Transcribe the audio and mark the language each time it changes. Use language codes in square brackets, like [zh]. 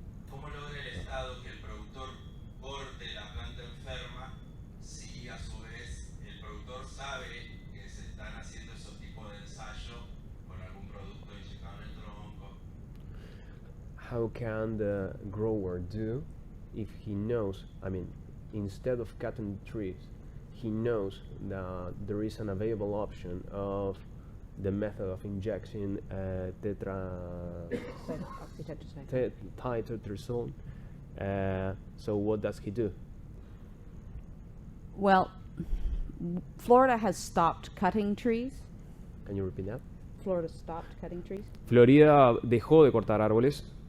[es] ¿Cómo logra el Estado que el productor corte la planta enferma si a su vez el productor sabe que se están haciendo esos tipos de ensayos con algún producto inyectado en el tronco? [en] How can the grower do if he knows, instead of cutting trees, he knows that there is an available option of the method of injection tetracycline. So what does he do? Well, Florida has stopped cutting trees. Can you repeat that? Florida stopped cutting trees. [es] Florida dejó de cortar árboles,